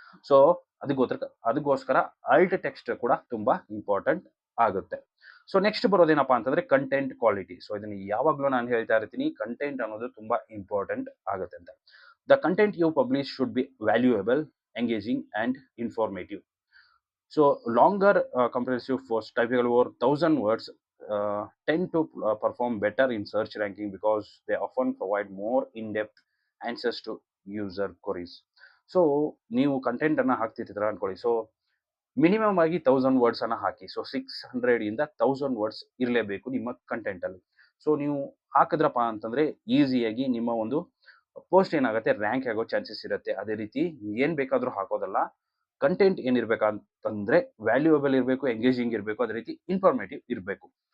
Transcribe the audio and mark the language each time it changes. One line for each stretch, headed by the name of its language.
Kannada: So ಅದಕ್ಕೋಸ್ಕರ halt text ಕೂಡ ತುಂಬಾ ಇಂಪಾರ್ಟೆಂಟ್ ಆಗುತ್ತೆ. ಸೊ ನೆಕ್ಸ್ಟ್ ಬರೋದೇನಪ್ಪಾ ಅಂತಂದ್ರೆ ಕಂಟೆಂಟ್ ಕ್ವಾಲಿಟಿ. ಸೊ ಇದನ್ನ ಯಾವಾಗ್ಲೂ ನಾನು ಹೇಳ್ತಾ ಇರ್ತೀನಿ, ಕಂಟೆಂಟ್ ಅನ್ನೋದು ತುಂಬಾ ಇಂಪಾರ್ಟೆಂಟ್ ಆಗುತ್ತೆ ಅಂತ.
English: The content you publish should be valuable, engaging and informative. So longer comprehensive post typically over 1000 words tend to perform better in search ranking because they often provide more in-depth answers to user queries.
Kannada: So ನೀವು content ಅನ್ನ ಹಾಕ್ತಿರ್ತೀರ ಅನ್ಕೊಳ್ಳಿ. So minimum ಆಗಿ 1000 words ಅನ್ನ ಹಾಕಿ. So 600 ಇಂದ 1000 words ಇರಲೇಬೇಕು ನಿಮ್ಮ content ಅಲ್ಲಿ. So ನೀವು ಹಾಕಿದ್ರಪ್ಪ ಅಂತಂದ್ರೆ ಈಸಿಯಾಗಿ ನಿಮ್ಮ ಒಂದು ಪೋಸ್ಟ್ ಏನಾಗುತ್ತೆ ರ್ಯಾಂಕ್ ಆಗೋ ಚಾನ್ಸಸ್ ಇರುತ್ತೆ. ಅದೇ ರೀತಿ ಏನ್ ಬೇಕಾದ್ರೂ ಹಾಕೋದಲ್ಲ, ಕಂಟೆಂಟ್ ಏನಿರ್ಬೇಕಂತಂದ್ರೆ ವ್ಯಾಲ್ಯೂಯಬಲ್ ಇರಬೇಕು, ಎಂಗೇಜಿಂಗ್ ಇರಬೇಕು, ಅದೇ ರೀತಿ ಇನ್ಫಾರ್ಮೇಟಿವ್ ಇರಬೇಕು.